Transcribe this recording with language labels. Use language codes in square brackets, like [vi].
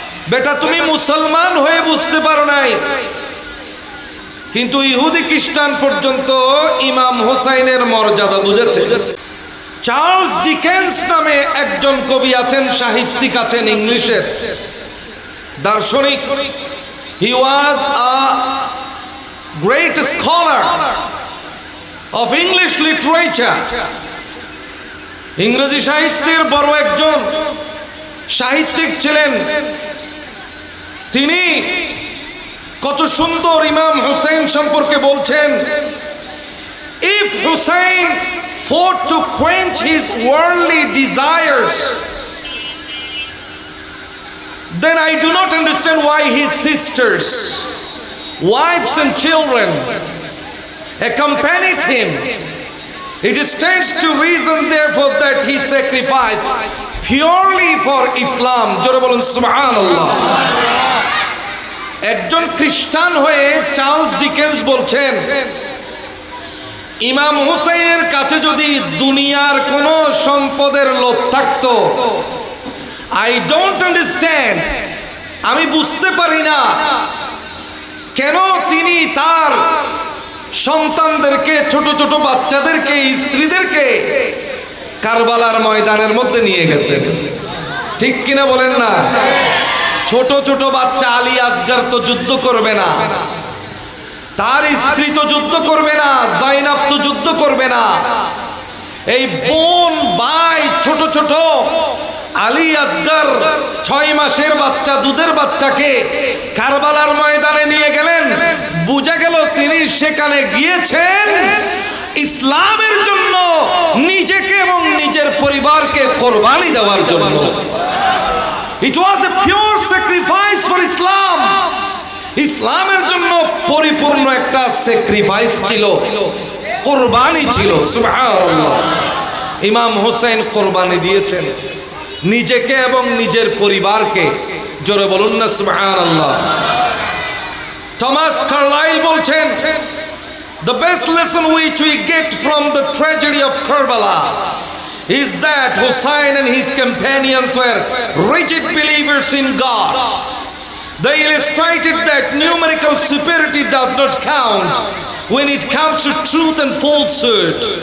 [bn] বেটা তুমি মুসলমান হয়ে বুঝতে পারো নাই, কিন্তু ইহুদি খ্রিস্টান পর্যন্ত ইমাম হোসেনের মর্যাদা বুঝেছে। চার্লস ডিকেন্স নামে একজন কবি আছেন, সাহিত্যিক আছেন, ইংলিশের দার্শনিক। [en] He was a great scholar of English literature. [bn] ইংরেজি সাহিত্যের বড় একজন সাহিত্যিক ছিলেন। [en] তিনি কত সুন্দর ইমাম হোসেন সম্পর্কে বলছেন, if Hussein fought to quench his worldly desires, then I do not understand why his sisters, wives and children accompanied him. It stands to reason therefore that he sacrificed purely for Islam. [bn] জোরে বলুন সুবহানাল্লাহ। একজন খ্রিস্টান হয়ে Charles Dickens বলছেন, ইমাম হুসাইনের কাছে যদি দুনিয়ার কোনো সম্পদের লোভ থাকতো, I don't understand, আমি বুঝতে পারি না কেন তিনি তার সন্তানদেরকে, ছোট ছোট বাচ্চাদেরকে, স্ত্রীদেরকে কারবালার ময়দানের মধ্যে নিয়ে গেছেন। ঠিক কিনা বলেন না? ছোট ছোট বাচ্চা আলী আসগর তো যুদ্ধ করবে না, তার স্ত্রী তো যুদ্ধ করবে না, জাইনাব তো যুদ্ধ করবে না। এই বোন ভাই ছোট ছোট আলী আসগর 6 মাসের বাচ্চা, দুধের বাচ্চাকে কারবালার ময়দানে নিয়ে গেলেন। বুঝা গেল তিনি সেখানে গিয়েছেন ইসলামের জন্য, নিজেকে এবং নিজের পরিবারকে কোরবানি দেওয়ার জন্য। [en] It was a pure sacrifice for Islam. [bn] ইসলামের জন্য পরিপূর্ণ একটা স্যাক্রিফাইস ছিল, কোরবানি ছিল। সুবহানাল্লাহ। ইমাম হোসেন কোরবানি দিয়েছেন নিজেকে এবং নিজের পরিবারকে। জোরে বলুন না সুবহানাল্লাহ। [en] Thomas Carlyle বলছেন, the best lesson which we get from the tragedy of Karbala is that Hussein and his companions were rigid believers in God. They illustrated that numerical superiority does not count when it comes to truth and falsehood.